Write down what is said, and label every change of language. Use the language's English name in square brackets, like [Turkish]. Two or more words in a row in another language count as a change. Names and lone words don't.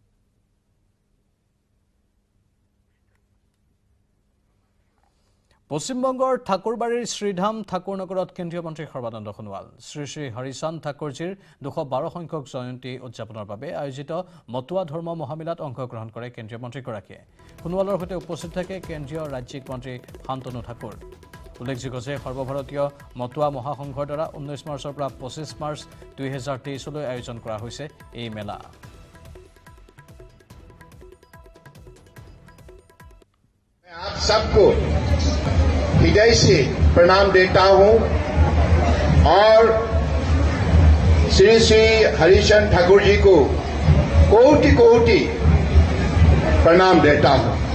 [Assamese] পশ্চিমবংগৰ ঠাকুৰবাৰীৰ শ্ৰীধাম ঠাকুৰ নগৰত কেন্দ্ৰীয় মন্ত্ৰী সৰ্বানন্দ সোণোৱাল শ্ৰী শ্ৰী হৰিচান্দ ঠাকুৰজীৰ 212 সংখ্যক জয়ন্তী উদযাপনৰ বাবে আয়োজিত মতুৱা ধৰ্ম মহামিলাত অংশগ্ৰহণ কৰে কেন্দ্ৰীয় মন্ত্ৰীগৰাকীয়ে সোণোৱালৰ সৈতে উপস্থিত থাকে কেন্দ্ৰীয় ৰাজ্যিক মন্ত্ৰী শান্তনু ঠাকুৰ উল্লেখযোগ্য যে সৰ্বভাৰতীয় মটুৱা মহাসংঘৰ দ্বাৰা 19 মাৰ্চৰ পৰা 25 মাৰ্চ 2023 আয়োজন কৰা হৈছে এই মেলা। [Hindi] आप सबको हृदय से प्रणाम देता हूं और श्री श्री हरिचंद ठाकुर जी को कोटि कोटि प्रणाम देता हूं।